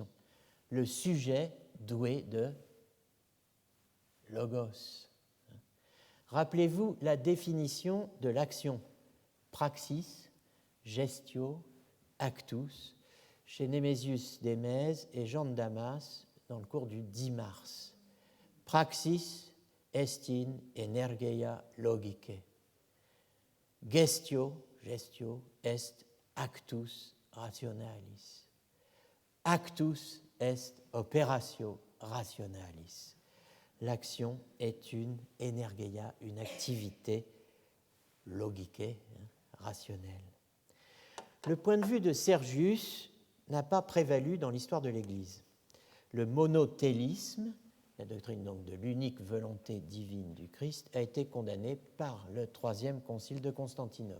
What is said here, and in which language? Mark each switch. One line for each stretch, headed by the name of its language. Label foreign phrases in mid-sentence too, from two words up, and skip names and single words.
French: Le sujet doué de logos. Rappelez-vous la définition de l'action
Latin: praxis, gestio, actus,
French: chez Némésius d'Émèse et Jean de Damas dans le cours du 10 mars.
Latin: Praxis est in energeia logicae. Gestio est actus rationalis. Actus est operatio rationalis.
French: L'action est une energeia, une activité logique, rationnelle. Le point de vue de Sergius n'a pas prévalu dans l'histoire de l'Église. Le monothélisme, la doctrine donc de l'unique volonté divine du Christ, a été condamné par le Troisième Concile de Constantinople.